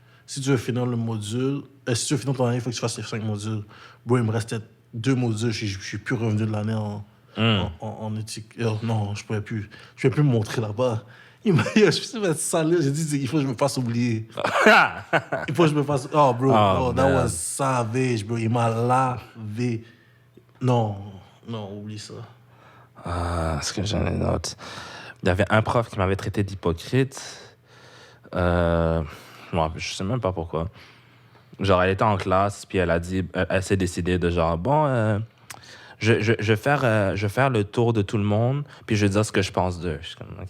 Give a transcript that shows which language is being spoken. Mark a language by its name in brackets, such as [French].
[French] Si tu veux finir le module... si tu veux finir ton année, il faut que tu fasses les 5 modules. Bro, il me restait 2 modules. Je suis plus revenu de l'année en éthique. Non, je pouvais plus. Je pouvais plus me montrer là-bas. Je me suis fait salir. J'ai dit, il faut que je me fasse oublier. Il faut que je me fasse... [English] Oh, bro, that was savage, bro. [French] Il m'a lavé. Non, oublie ça. Est-ce que j'en ai une autre? Il y avait un prof qui m'avait traité d'hypocrite. Je sais même pas pourquoi. Genre, elle était en classe, puis elle a dit... Elle s'est décidée de genre, bon... Je vais faire le tour de tout le monde, puis je vais dire ce que je pense d'eux. Je suis comme, OK.